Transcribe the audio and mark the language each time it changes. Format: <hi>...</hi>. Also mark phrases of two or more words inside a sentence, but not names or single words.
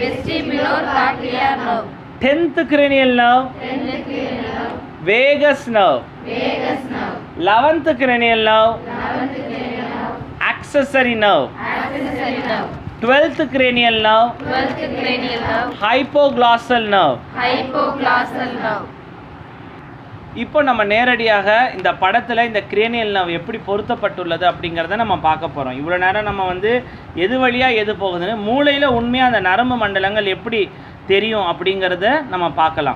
<en>10th cranial nerve. Vagus nerve. 11th cranial nerve. Accessory nerve. 12th cranial nerve. Hypoglossal nerve.</en> <ta>இப்போ நம்ம நேரடியாக இந்த படத்தில் இந்த</ta> <en>cranial nerve</en> <ta>எப்படி பொருத்தப்பட்டுள்ளது அப்படிங்கிறத நம்ம பார்க்க போகிறோம். இவ்வளோ நேரம் நம்ம வந்து எது வழியாக எது போகுதுன்னு மூளையில் உண்மையாக அந்த நரம்பு மண்டலங்கள் எப்படி தெரியும் அப்படிங்கிறத நம்ம பார்க்கலாம்.</ta>